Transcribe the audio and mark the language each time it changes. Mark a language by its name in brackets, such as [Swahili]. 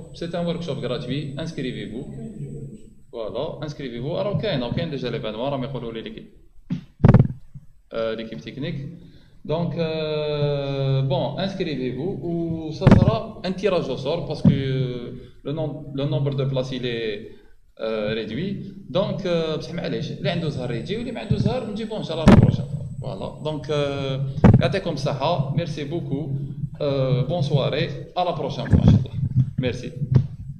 [French] C'est un workshop gratuit. Inscrivez-vous. Voilà, inscrivez-vous. Alors, il y a déjà l'événement. On va l'équipe technique. Donc, bon, inscrivez-vous ou ça sera un tirage au sort parce que le nombre de places il est réduit. Donc, [Arabic] بصح معليش اللي عنده زهر يجي واللي ما عنده زهر نجيبوه ان شاء الله [French] la prochaine fois. Voilà. Donc, [Arabic] يعطيكم الصحة. [French] Merci beaucoup. Bonne soirée. À la prochaine fois. Merci.